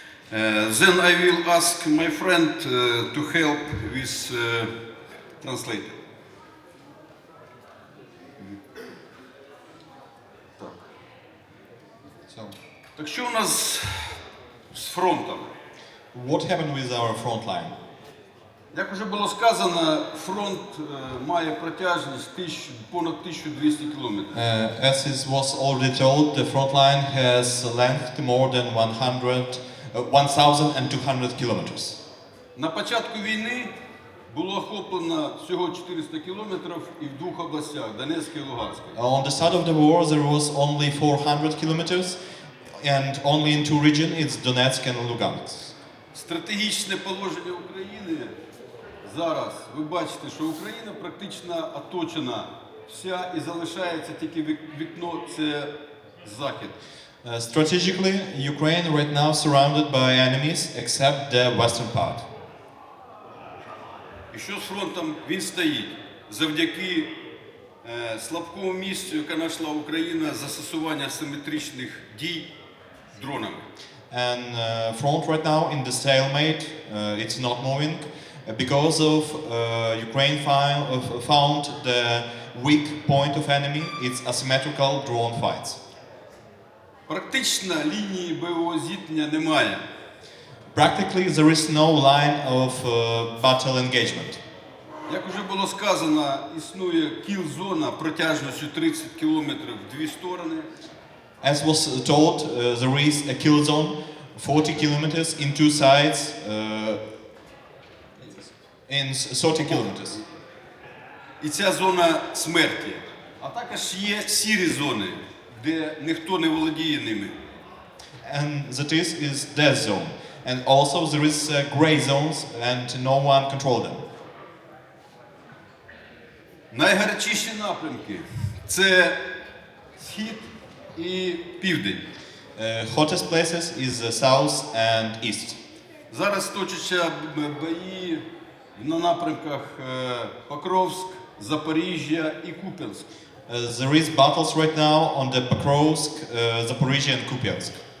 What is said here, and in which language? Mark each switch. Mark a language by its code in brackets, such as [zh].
[en] Then I will ask my friend to help with translator. [uk] Так що у нас з фронтом? [en] What happened with our front line? [uk] Як вже було сказано, фронт має протяжність понад 1200 кілометрів. [en] As it was already told, the front line has a length more than 1,200 kilometers. [uk] На початку війни було охоплено всього 400 кілометрів і в двох областях – Донецькій і Луганській. [en] On the start of the war, there was only 400 kilometers, and only in two regions, it's Donetsk and Lugansk. [uk] Стратегічне положення України зараз, ви бачите, що Україна практично оточена вся і залишається тільки вікно – це Захід. [en] Strategically, Ukraine right now surrounded by enemies except the western part. [uk] І що з фронтом? Він стоїть завдяки слабкому місцю, яке знайшла Україна, застосування асиметричних дій дронами. [en] And front right now in the stalemate, it's not moving because of Ukraine found the weak point of enemy. It's asymmetrical drone fights. [uk] Практично лінії бойового зіткнення немає. [en] Practically, there is no line of battle engagement. [uk] Як вже було сказано, існує кіл-зона протяжністю 30 кілометрів в дві сторони. [en] As was told, there is a kill zone 40 kilometers in two sides, in 30 kilometers. [uk] І ця зона смерті. А також є сірі зони, де ніхто не володіє ними. [en] And that is death zone. And also there is gray zones and no one control them. [uk] Найгарячіші напрямки – це схід і південь. [en] Hottest places is south and east. [uk] Зараз точаться бої на напрямках Покровськ, Запоріжжя і Куп'янськ. [en] There is battles right now on the Pokrovsk, Zaporizhia and Kupiansk.